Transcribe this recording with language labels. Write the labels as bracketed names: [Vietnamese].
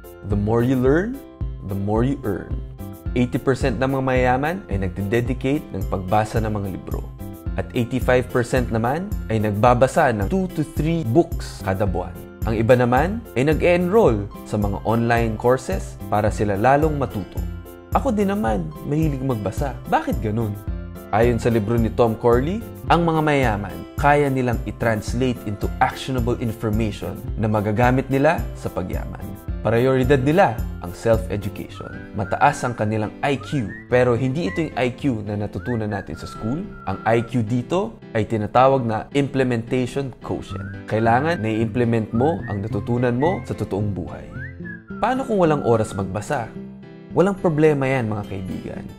[English] The more you learn, the more you earn. [Filipino] 80% ng mga mayayaman ay nagde-dedicate ng pagbasa ng mga libro. At 85% naman ay nagbabasa ng 2 to 3 books kada buwan. Ang iba naman ay nag-enroll sa mga online courses para sila lalong matuto. Ako din naman, mahilig magbasa. Bakit ganun? Ayon sa libro ni Tom Corley, ang mga mayayaman kaya nilang i-translate into actionable information na magagamit nila sa pagyaman. Prioridad nila ang self-education. Mataas ang kanilang IQ, pero hindi ito yung IQ na natutunan natin sa school. Ang IQ dito ay tinatawag na implementation quotient. Kailangan na i-implement mo ang natutunan mo sa totoong buhay. Paano kung walang oras magbasa? Walang problema yan mga kaibigan.